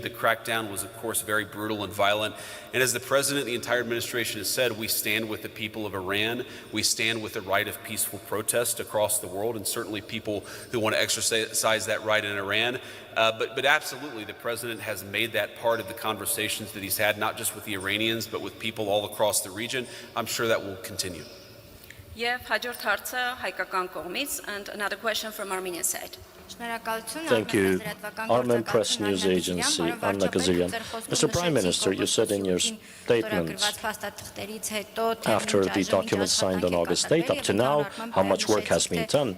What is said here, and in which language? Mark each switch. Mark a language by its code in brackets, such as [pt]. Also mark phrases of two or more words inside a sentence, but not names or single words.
[en] The crackdown was, of course, very brutal and violent. And as the president and the entire administration has said, we stand with the people of Iran. We stand with the right of peaceful protest across the world, and certainly people who want to exercise that right in Iran. But absolutely, the president has made that part of the conversations that he's had, not just with the Iranians, but with people all across the region. I'm sure that will continue. [hy] Եվ հաջորդ հարցը հայկական կողմից, [en] and another question from Armenian side. Thank you. Armen Press News Agency, Anna Kazirian. Mr. Prime Minister, you said in your statement, after the document signed on August 8, up to now, how much work has been done.